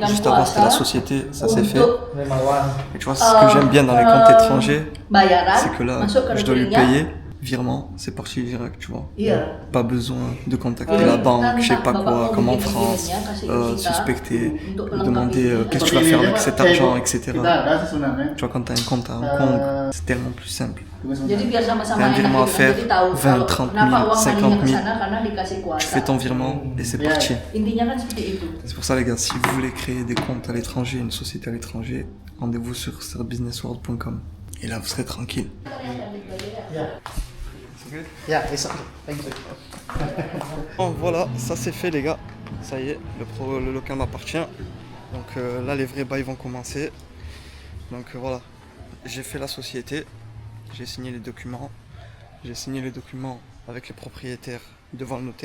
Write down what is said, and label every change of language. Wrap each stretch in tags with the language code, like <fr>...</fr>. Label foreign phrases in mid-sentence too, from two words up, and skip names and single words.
<fr>Juste avant c'était la société, ça s'est fait. Et tu vois, ce que j'aime bien dans les comptes étrangers, c'est que là je dois lui payer. Virement, c'est parti direct, tu vois. Pas besoin de contacter la banque, je sais pas quoi, comme en France, suspecter, demander qu'est-ce que tu vas faire avec cet argent, etc. Tu vois, quand tu as un compte à Hong Kong, c'est tellement plus simple.</fr> <id>Jadi biar sama-sama</id> <fr>T'as un virement à</fr> <id>enak gitu.</id> <fr>faire,</fr> <id>Jadi tahu</id> <fr>20, 30 000,</fr> <id>kenapa uang</id> <fr>50</fr> <id>larinya</id> <fr>000.</fr> <id>ke sana karena dikasih kuasa.</id> <fr>Tu fais ton virement et c'est parti.</fr> <id>Intinya kan seperti itu.</id> <fr>C'est pour ça les gars, si vous voulez créer des comptes à l'étranger, une société à l'étranger, rendez-vous sur startbusinessworld.com. Et là vous serez tranquille.</fr> <en>Yeah, it's okay. Thank you.</en> <fr>Bon voilà, ça c'est fait les gars. Ça y est, le local m'appartient. Donc là les vrais bails vont commencer. Donc voilà, j'ai fait la société, j'ai signé les documents. J'ai signé les documents avec les propriétaires devant le notaire.</fr>